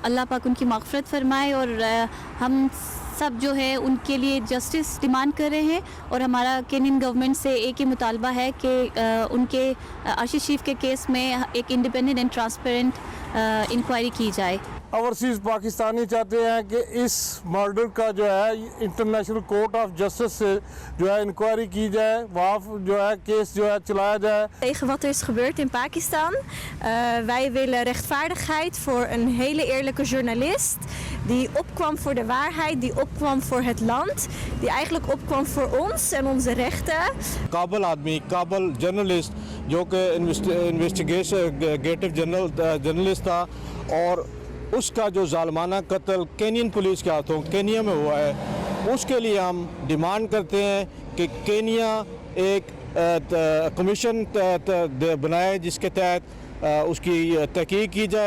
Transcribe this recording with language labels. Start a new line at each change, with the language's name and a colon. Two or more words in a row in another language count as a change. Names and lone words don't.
Hindi: अल्लाह पाक उनकी मग़फ़िरत फरमाए और हम सब जो है उनके लिए
English: justice demand
Hindi: कर रहे हैं और हमारा
English: Kenyan government
Hindi: से एक ही मुतालबा है कि उनके अरशद शरीफ के केस में एक
English: independent and transparent inquiry
Hindi: की जाए।
English: overseas Pakistani
Hindi: चाहते हैं कि इस मर्डर का जो है इंटरनेशनल कोर्ट ऑफ जस्टिस से जो है इंक्वायरी की जाए, वहाँ जो है केस जो है चलाया जाए।
Dutch: Tegen wat er is gebeurd in Pakistan. Wij willen rechtvaardigheid voor een hele eerlijke journalist die opkwam voor de waarheid, die opkwam voor het land, die eigenlijk opkwam voor ons en onze rechten.
Hindi: काबिल आदमी, काबिल जर्नलिस्ट जो कि
English: investigative journalist
Hindi: था और उसका जो जालमाना कत्ल
English: Kenyan police
Hindi: के हाथों केनिया में हुआ है, उसके लिए हम डिमांड करते हैं कि केनिया एक कमीशन बनाए जिसके तहत उसकी तहकीक की जाए।